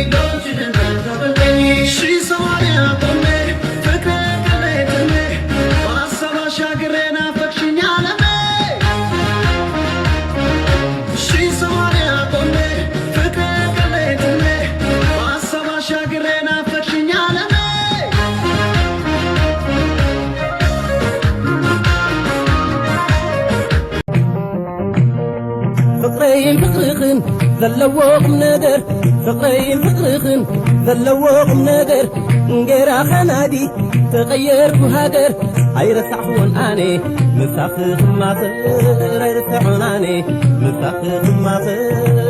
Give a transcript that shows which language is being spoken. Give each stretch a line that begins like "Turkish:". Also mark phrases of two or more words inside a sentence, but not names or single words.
Amharic: ሺህ ሰማንያ ቆሜ ፍቅር ቀለጠሜ በሀሳብ አሻግሬ ናፈቅሽኝ ዓለሜ ሺህ ሰማንያ ቆሜ ፍቅር ቀለጠሜ በሀሳብ አሻግሬ ናፈቅሽኝ ዓለሜ
Tigrinya: ፍቅረይን ፍቅርኽን ዘለዎ ቁም ነገር ፍቅረይን ፍቅርኽን ዘለዎ ቁም ነገር እንጌራ ኸናዲ ተቐየርኩ ሃገር ኣይረሳዕኹን ኣነ ምሳኺ ክማኽር ኣይረሳዕኹን ኣነ ምሳኺ ክማኽር